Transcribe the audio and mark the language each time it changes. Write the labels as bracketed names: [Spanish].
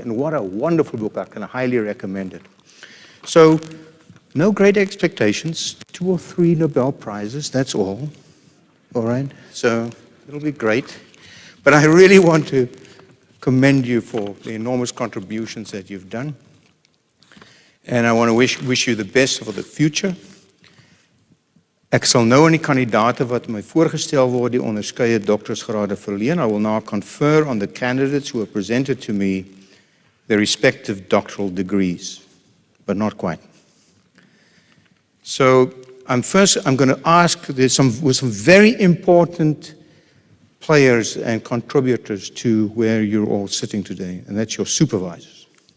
[English] And what a wonderful book. I can highly recommend it. So, no great expectations. 2 or 3 Nobel Prizes, that's all. All right? So it'll be great. But I really want to commend you for the enormous contributions that you've done. And I want to wish you the best for the future. [Afrikaans] Ek sal nou aan die kandidaate wat my voorgestel word die onderskeie doktorsgrade verleen. [English] I will now confer on the candidates who have presented to me their respective doctoral degrees, but not quite. So I'm going to ask, with some very important players and contributors to where you're all sitting today, and that's your supervisors.